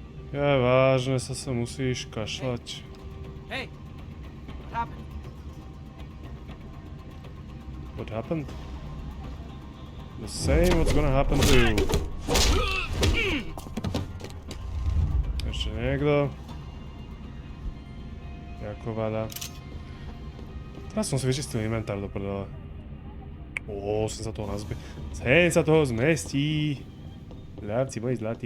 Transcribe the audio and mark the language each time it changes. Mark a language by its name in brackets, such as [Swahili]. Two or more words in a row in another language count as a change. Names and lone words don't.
[Slovak] Ja vážne sa musíš kašľať. [English] Hey, what happened? What happened? The same what's gonna happen to you. [Slovak] Ešte niekto? Jako vada. Teraz som si vyčistil inventár do prdele. Sem sa toho nazbie. Sem sa toho zmestí. Ľadci, moji zlatí.